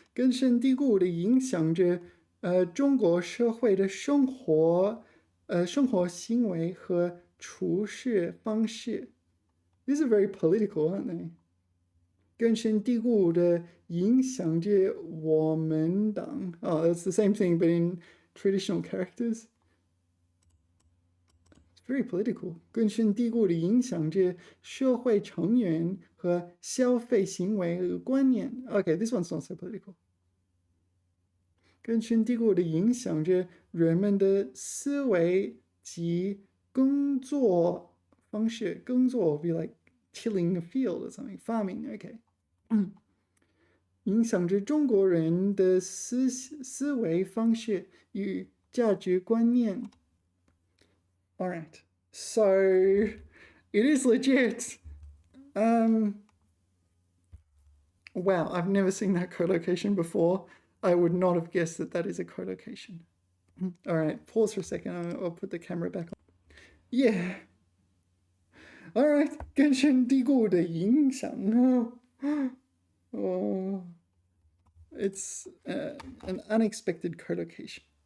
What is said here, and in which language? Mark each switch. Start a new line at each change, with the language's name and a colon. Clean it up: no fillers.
Chinese: 根深蒂固的影响着中国社会的生活行为和处事方式
English: These are very political, aren't they?
Chinese: 根深蒂固的影响着我们党
English: Oh, that's the same thing but in traditional characters. It's very political.
Chinese: 根深蒂固的影响着社会成员和消费行为和观念
English: Okay, this one's not so political.
Chinese: 根深蒂固的影响着人们的思维及工作方式工作
English: would be like tilling a field or something farming okay
Chinese: 影响着中国人的思维方式与价值观念
English: Alright, so it is legit. Wow, I've never seen that collocation before. I would not have guessed that that is a collocation. Alright, pause for a second. I'll put the camera back on. Yeah. Alright,
Chinese: 根深蒂固的影响
English: Oh, it's an unexpected collocation.